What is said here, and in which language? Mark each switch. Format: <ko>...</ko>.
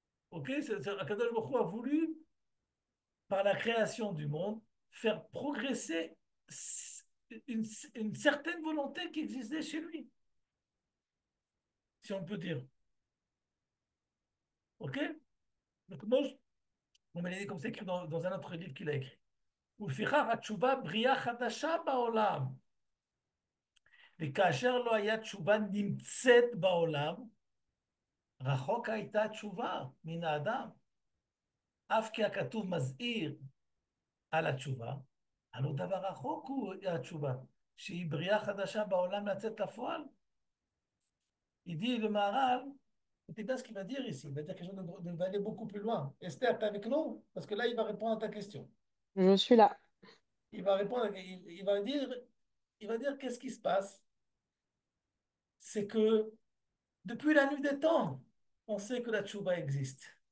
<fr>Ok, Akadosh Baruch Hu a voulu, par la création du monde, faire progresser une, une certaine volonté qui existait chez lui, si on peut dire. Ok? Donc, moi, on m'a dit comme c'est écrit dans un autre livre qu'il a écrit.</fr> <he>ולפיכך התשובה בריאה חדשה בעולם. וכאשר לא היה תשובה נמצאת בעולם, רחוק הייתה תשובה מן האדם. אף כי הכתוב מזהיר על התשובה, הלא דבר רחוק הוא התשובה, שהיא בריאה חדשה בעולם לצאת לפועל.</he> <fr>Il dit le Maharal, écoutez bien ce qu'il va dire ici, il va dire quelque chose d'aller beaucoup plus loin. Esther, t'es avec nous? Parce que là, il va répondre à ta question. Je suis là. Il va répondre, il va dire qu'est-ce qui se passe? C'est que depuis la nuit des temps, on sait que la tchouva existe.</fr>